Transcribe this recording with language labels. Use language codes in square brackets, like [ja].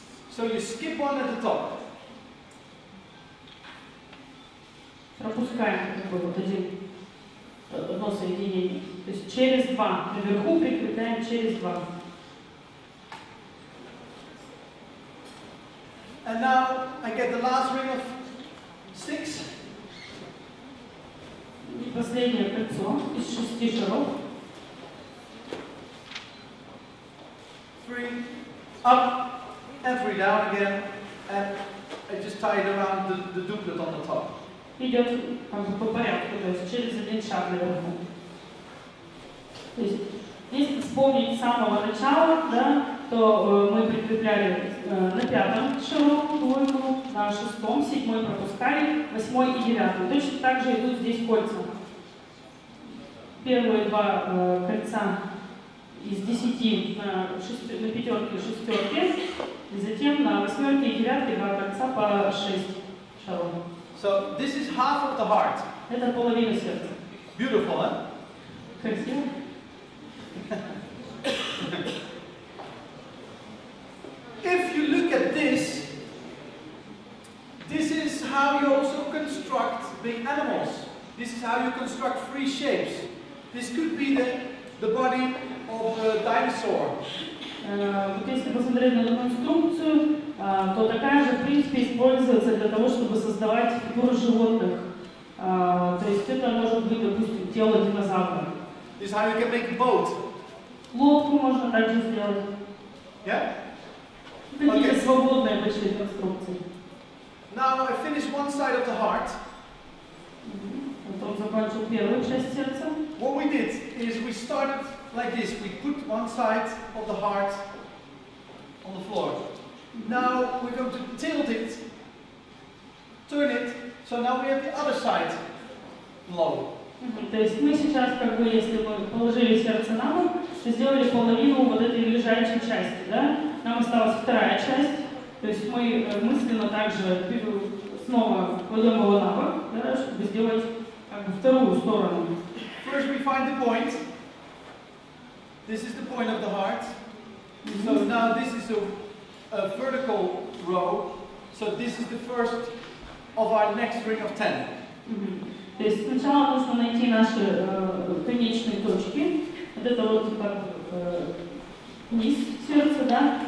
[en] So you skip one at the top. [ru] Пропускаем как бы вот одно соединение. То есть через 2. Наверху прикрепляем через 2. [en] And now I get the last ring of 6. [ru] И последнее кольцо из 6 шаров. [en] 3 up and 3 down again, and I just tie it around the duplet on the top. [ru] Идет как бы по порядку, то есть через один шаг наверху. То есть, если вспомнить с самого начала, да, то мы прикрепляли на 5-м шару двойку, на 6-м, 7-й пропускали, 8-й и 9-й. Точно так же идут здесь кольца. первые два кольца из 10 на пятерке, шестерке, и затем на восьмерке и девятке два кольца по 6 шаров. [en] So this is half of the heart. [ru] Это половина сердца. [en] Beautiful, huh? [ru] Красиво. [en] If you look at this, this is how you also construct big animals. This is how you construct free shapes. This could be the body of a dinosaur. [ru] Вот если посмотреть на эту конструкцию, то такая же, в принципе, используется для того, чтобы создавать фигуры животных. То есть это может быть, допустим, тело динозавра. [en] This is how you can make a boat. [ru] Лодку можно также сделать. [en] Yeah? [ru] Какие-то [en] Okay. [ru] свободные большие конструкции. [en] Now I finished one side of the heart. [ru] Вот он закончил первую часть сердца. [en] What we did is we started like this. We put one side of the heart on the floor. Now we're going to tilt it, turn it, so now we have the other side low. [ru] То есть мы сейчас, как бы, если мы положили сердце на бок, то сделали половину вот этой лежачей части, да? Нам осталась вторая часть, то есть мы мысленно также снова кладем его на бок, да, чтобы сделать как бы вторую сторону. [en] First we find the point. This is the point of the heart. So now this is a vertical row. So this is the first of our next ring of 10. [ru] То есть сначала нужно найти наши конечные точки. Вот это вот как низ сердца, да?